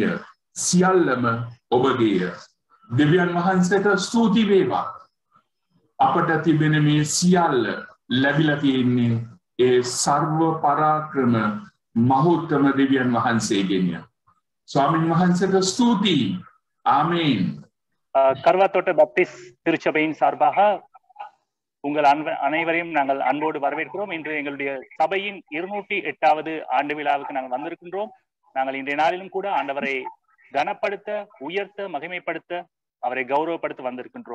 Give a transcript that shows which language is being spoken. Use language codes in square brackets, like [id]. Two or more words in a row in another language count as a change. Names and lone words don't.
[si] සියල්ලම ඔබගේය. දෙවියන් වහන්සේට ස්තුති වේවා. අපට තිබෙන මේ සියල්ල ලැබිලා තියෙන්නේ ඒ සර්ව පරාක්‍රම මහෞතම දෙවියන් වහන්සේගෙන්ය. ස්වාමීන් වහන්සේට ஸ்தூதி. ஆமென். [ta] கர்வாத்தோட்ட பப்டிஸ்ட் திருச்சபையின் சார்பாக உங்கள் அனைவரையும் நாங்கள் அன்போடு வரவேற்கிறோம். இன்று எங்களுடைய சபையின் 208வது ஆண்டு விழாவுக்கு நாங்கள் வந்திருக்கின்றோம். நாங்கள் இன்றைய நாளிலும் கூட ஆண்டவரை கனப்படுத்த, உயர்த்த, மகிமைப்படுத்த, அவரை கௌரவப்படுத்த வந்திருக்கின்றோம்.